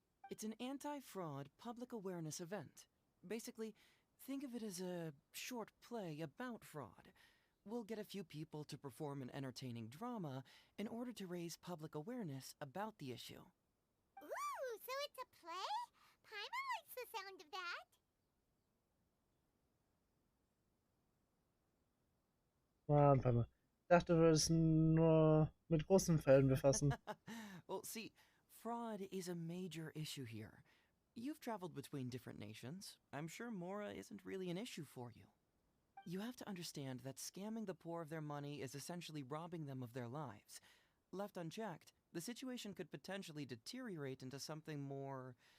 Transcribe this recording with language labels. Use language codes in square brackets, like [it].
[en] It's an anti-fraud public awareness event. Basically, think of it as a short play about fraud. We'll get a few people to perform an entertaining drama in order to raise public awareness about the issue. Ooh, so it's a play? Paimon likes the sound of that. [de] Ich dachte, wir müssen nur mit großen Fällen befassen. [en] Well, see, fraud is a major issue here. You've traveled between different nations. I'm sure Mora isn't really an issue for you. You have to understand that scamming the poor of their money is essentially robbing them of their lives. Left unchecked, the situation could potentially deteriorate into something more...